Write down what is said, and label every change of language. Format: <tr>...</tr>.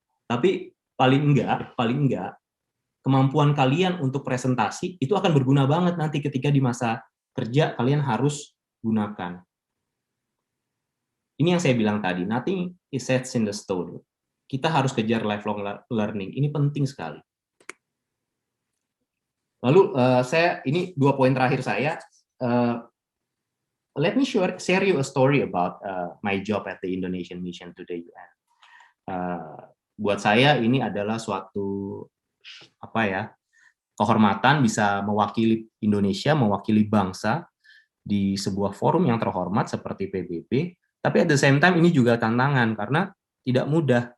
<id>Tapi paling enggak, kemampuan kalian untuk presentasi itu akan berguna banget nanti ketika di masa kerja kalian harus gunakan. Ini yang saya bilang tadi,</id> <en>nothing is set in the stone.</en> <id>Kita harus kejar lifelong learning, ini penting sekali. Lalu ini 2 poin terakhir saya.</id> <en>Let me share you a story about my job at the Indonesian Mission to the UN.</en> <id>Buat saya ini adalah suatu kehormatan bisa mewakili Indonesia, mewakili bangsa di sebuah forum yang terhormat seperti PBB. Tapi</id> <en>at the same time</en> <id>ini juga tantangan karena tidak mudah.</id>